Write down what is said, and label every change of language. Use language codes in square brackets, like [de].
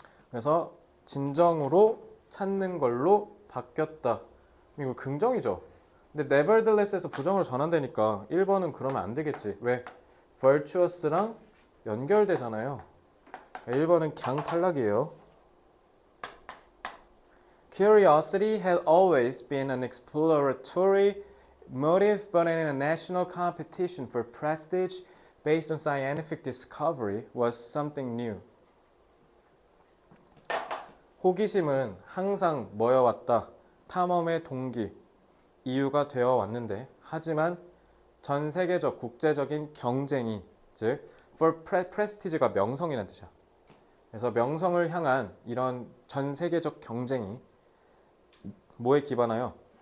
[ko] 그래서 진정으로 찾는 걸로 바뀌었다. 이거 긍정이죠. 근데 nevertheless에서 부정으로 전환되니까 1번은 그러면 안 되겠지. 왜? virtuous랑 연결되잖아요. 1번은 그냥 탈락이에요. [en] Curiosity had always been an exploratory motive, but in a national competition for prestige based on scientific discovery was something new. [ko] 호기심은 항상 뭐여왔다. 탐험의 동기, 이유가 되어 왔는데, 하지만 전 세계적 국제적인 경쟁이, 즉 [en] for prestige [ko] 가 명성이라는 뜻이야. 그래서 명성을 향한 이런 전 세계적 경쟁이 뭐에 기반하여?